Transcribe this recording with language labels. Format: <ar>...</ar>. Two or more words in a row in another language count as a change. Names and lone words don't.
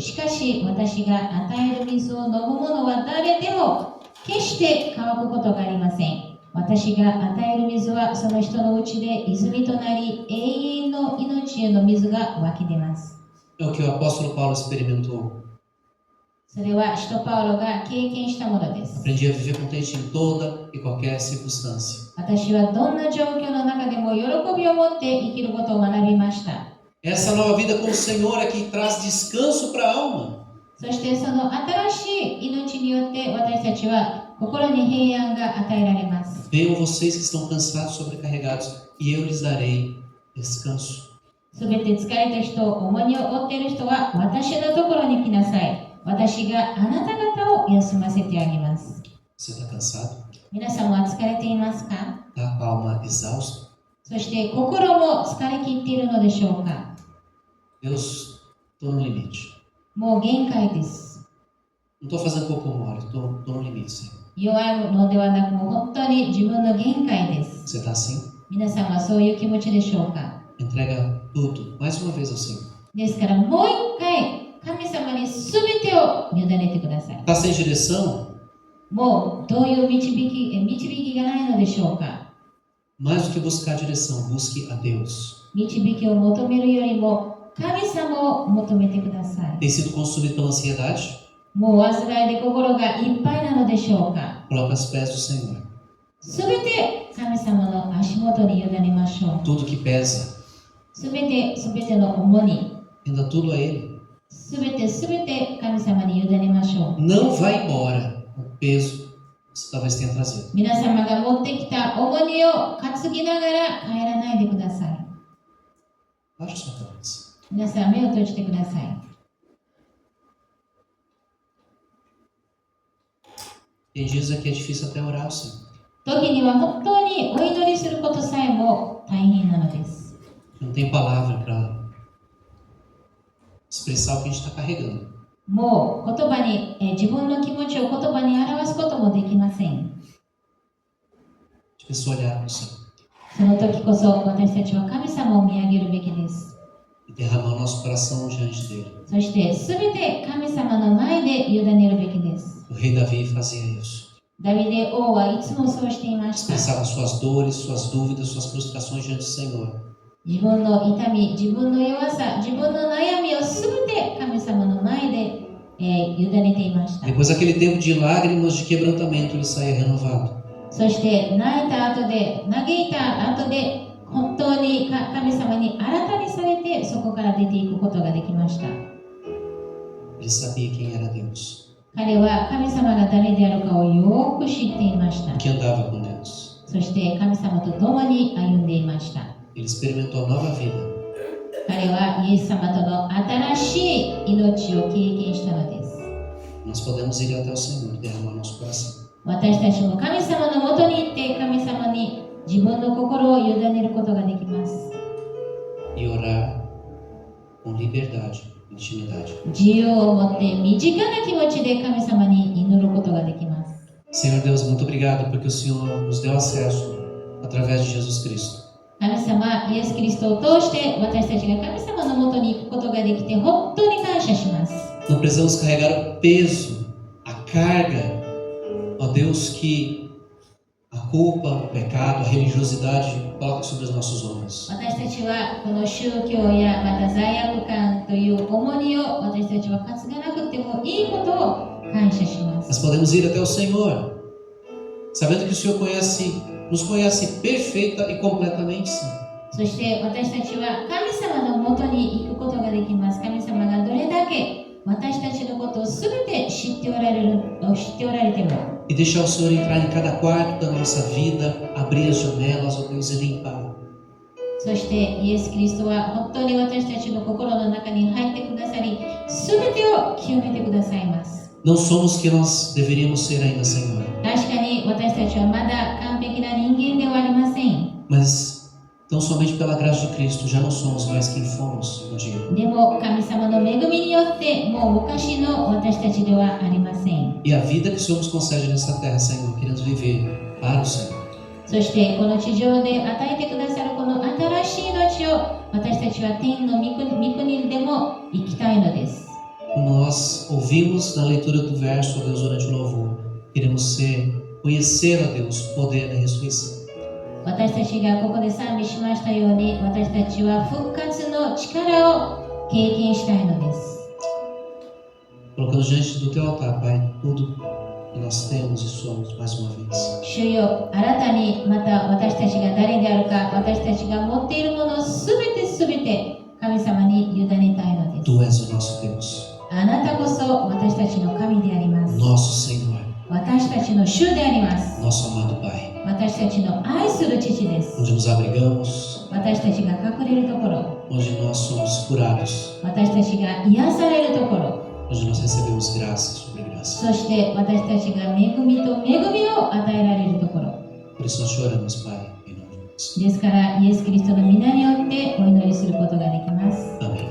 <ja>しかし私が与える水を飲む者は誰でも決して乾くことがありません。私が与える水はその人のうちで泉となり永遠の命への水が湧き出ます。</ja> <pt>É o que o apóstolo Paulo experimentou.</pt> <ja>それは使徒パウロが経験したものです。</ja> <pt>Aprendi a viver contente em toda e qualquer circunstância.</pt> <ja>私はどんな状況の中でも喜びを持って生きることを学びました。</ja> <pt>Essa nova vida com o Senhor é que traz descanso para a alma.</pt> <ja>そしてその新しい命によって私たちは心に平安が与えられます。</ja> <pt>Venham vocês que estão cansados, sobrecarregados, e eu lhes darei descanso.</pt> <ja>すべて疲れた人、重荷を負っている人は私のところに来なさい。私があなた方を休ませてあげます。</ja> <pt>Você está cansado?</pt> <ja>皆さんは疲れていますか？</ja> <pt>Está com a alma exausta?</pt> <ja>そして心も疲れ切っているのでしょうか？</ja> <pt>Deus, estou no limite.</pt> <ja>もう限界です。</ja> <pt>Não estou fazendo pouco mole, estou no limite, Senhor.</pt> <ja>弱いのではなく、もう本当に自分の限界です。</ja> <pt>Você está assim?</pt> <ja>皆さんはそういう気持ちでしょうか？</ja> <pt>Entrega tudo, mais uma vez ao Senhor.</pt> <ja>ですからもう一回、神様に全てを委ねてください。</ja> <pt>Está sem direção?</pt> <ja>もうどういう導きがないのでしょうか？</ja> <pt>Mais do que buscar direção, busque a Deus.</pt> <ja>導きを求めるよりも神様を求めてください。</ja> <pt>Tem sido consumido pela ansiedade?</pt> <ja>もう煩いで心がいっぱいなのでしょうか？</ja> <pt>Coloca aos pés do Senhor.</pt> <ja>すべて神様の足元に委ねましょう。</ja> <pt>Tudo que pesa,</pt> <ja>すべての重荷、</ja> <pt>renda tudo a Ele.</pt> <ja>すべて神様に委ねましょう。</ja> <pt>Não vai embora o peso que você talvez tenha trazido.</pt> <ja>皆様が持ってきた重荷を担ぎながら帰らないでください。</ja> <pt>Baixa sua cabeça.</pt> <ja>皆さん目を閉じてください。</ja> <pt>Tem dias aqui é difícil até orar ao Senhor.</pt> <ja>時には本当にお祈りすることさえも大変なのです。</ja> <pt>Não tem palavra para expressar o que a gente está carregando.</pt> <ja>もう言葉に、自分の気持ちを言葉に表すこともできません。</ja> <pt>De pessoa olhar para o Senhor</pt> <ja>その時こそ私たちは神様を見上げるべきです。</ja> <pt>e derramar o nosso coração diante dele.</pt> <ja>そして全て神様の前で委ねるべきです。</ja> <pt>O rei Davi fazia isso.</pt> <ja>ダビデ王はいつもそうしていました。</ja> <pt>Expressava suas dores, suas dúvidas, suas frustrações diante do Senhor.</pt> <ja>自分の痛み、自分の弱さ、自分の悩みを全て神様の前で、委ねていました。</ja> <pt>Depois daquele tempo de lágrimas, de quebrantamento, ele saía renovado.</pt> <ja>そして泣いた後で、嘆いた後で、本当に神様に新たにされて、そこから出ていくことができました。</ja> <pt>Ele sabia quem era Deus,</pt> <ja>彼は神様が誰であるかをよく知っていました。</ja> <pt>que andava com Deus.</pt> <ja>そして神様と共に歩んでいました。</ja> <pt>Ele experimentou a nova vida.</pt> <ja>彼はイエス様との新しい命を経験したのです。</ja> <pt>Nós podemos ir até o Senhor e derramar nosso coração.</pt> <ja>私たちも神様のもとに行って神様に自分の心を委ねることができます。</ja> <pt>E orar com liberdade, intimidade.</pt> <ja>自由を持って身近な気持ちで神様に祈ることができます。</ja> <pt>Senhor Deus, muito obrigado porque o Senhor nos deu acesso através de Jesus Cristo.</pt> <ja>神様、イエス・キリストを通して私たちが神様のもとに行くことができて本当に感謝します。</ja> <pt>Não precisamos carregar o peso, a carga, ó Deus, que a culpa, o pecado, a religiosidade coloca sobre os nossos ombros.</pt> <ja>私たちはこの宗教やまた罪悪感という重荷を私たちは担がなくてもいいことを感謝します。</ja> <pt>Nós podemos ir até o Senhor, sabendo que o Senhor nos conhece perfeita e completamente, sim.</pt> <ja>そして私たちは神様のもとに行くことができます。神様がどれだけ私たちのことをすべて知っておられても</ja> <pt>E deixar o Senhor entrar em cada quarto da nossa vida, abrir as janelas, ó Deus, e limpar.</pt> <ja>そしてイエス・キリストは本当に私たちの心の中に入ってくださり、すべてを清めてくださいます。</ja> <pt>Não somos quem nós deveríamos ser ainda, Senhor.</pt> <ja>確かに私たちはまだ完璧な人間ではありません。</ja> <pt>Mas tão somente pela graça de Cristo já não somos mais quem fomos um dia.</pt> <ja>でも神様の恵みによってもう昔の私たちではありません。</ja> <pt>E a vida que o Senhor nos concede nessa terra, Senhor, queremos viver para o Senhor.</pt> <ja>そしてこの地上で与えてくださるこの新しい命を私たちは天の御国でも生きたいのです。</ja> <pt>Como nós ouvimos na leitura do verso, ó Deus, durante o louvor, queremos conhecer, ó Deus, o poder da ressurreição.</pt> <ja>私たちがここで賛美しましたように、私たちは復活の力を経験したいのです。</ja> <pt>Colocamos diante do Teu altar, Pai, tudo que nós temos e somos mais uma vez.</pt> <ja>主よ、新たにまた私たちが誰であるか、私たちが持っているものすべて神様に委ねたいのです。</ja> <pt>Tu és o nosso Deus,</pt> <ja>あなたこそ私たちの神であります。</ja> <pt>nosso Senhor,</pt> <ja>私たちの主であります。</ja> <pt>nosso amado Pai,</pt> <ja>私たちの愛する父です。</ja> <pt>onde nos abrigamos,</pt> <ja>私たちが隠れるところ、</ja> <pt>onde nós somos curados,</pt> <ja>私たちが癒されるところ、</ja> <pt>onde nós recebemos graça sobre graça.</pt> <ja>そして私たちが恵みと恵みを与えられるところ。</ja> <pt>Por isso nós choramos, Pai, em nome de Jesus.</pt> <ja>ですから、イエス・キリストの皆によってお祈りすることができます。</ja>